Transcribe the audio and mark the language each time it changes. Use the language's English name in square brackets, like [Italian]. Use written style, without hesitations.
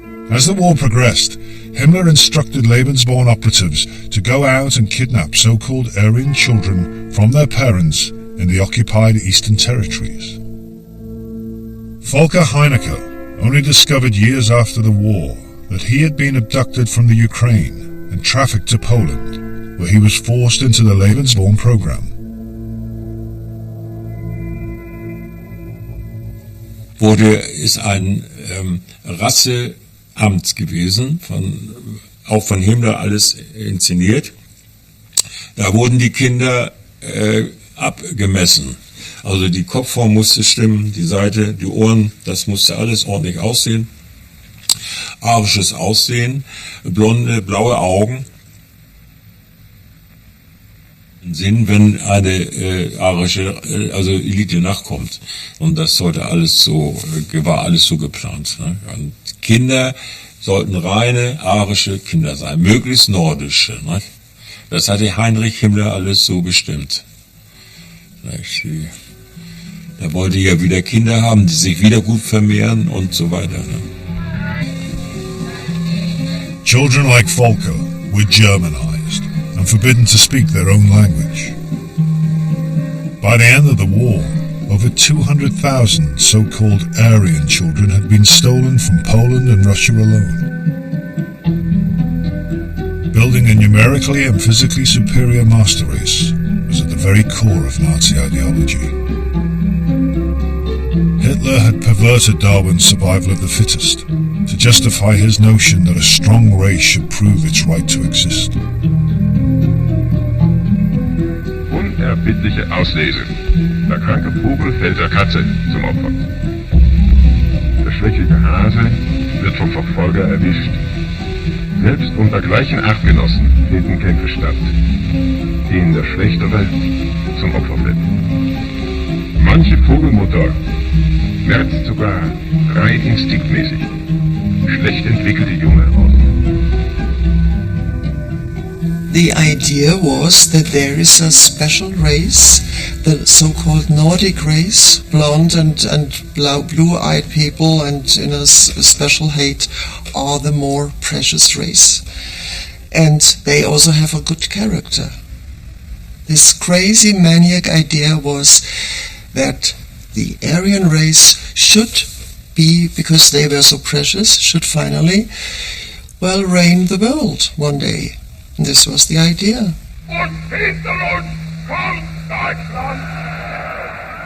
[English] As the war progressed, Himmler instructed Lebensborn operatives to go out and kidnap so-called Aryan children from their parents in the occupied Eastern Territories. Volker Heinecke only discovered years after the war that he had been abducted from the Ukraine and trafficked to Poland, where he was forced into the Lebensborn program. [German] Ist ein Rasseamt gewesen, auch von Himmler alles inszeniert. Da wurden die Kinder abgemessen. Also die Kopfform musste stimmen, die Seite, die Ohren, das musste alles ordentlich aussehen. Arisches Aussehen, blonde, blaue Augen. Sinn, wenn eine arische, also Elite nachkommt. Und das sollte alles so, war alles so geplant. Ne? Und Kinder sollten reine arische Kinder sein, möglichst nordische. Ne? Das hatte Heinrich Himmler alles so bestimmt. Er wollte ja wieder Kinder haben, die sich wieder gut vermehren und so weiter. Ne? [English] Children like Volker were Germanized and forbidden to speak their own language. By the end of the war, over 200,000 so-called Aryan children had been stolen from Poland and Russia alone. Building a numerically and physically superior master race was at the very core of Nazi ideology. Hitler had perverted Darwin's survival of the fittest to justify his notion that a strong race should prove its right to exist. [German] Unerbittliche Auslese. Der kranke Vogel fällt der Katze zum Opfer. Der schwächliche Hase wird vom Verfolger erwischt. Selbst unter gleichen Artgenossen finden Kämpfe statt, denen der Schlechtere zum Opfer fällt. Manche Vogelmutter merzt sogar rein instinktmäßig schlecht entwickelte Junge aus. [English] The idea was that there is a special race, the so-called Nordic race, blonde and blue-eyed people and in a special hate are the more precious race. And they also have a good character. This crazy maniac idea was that the Aryan race should be, because they were so precious, should finally, well, reign the world one day. And this was the idea. [German] Und hinter uns kommt Deutschland!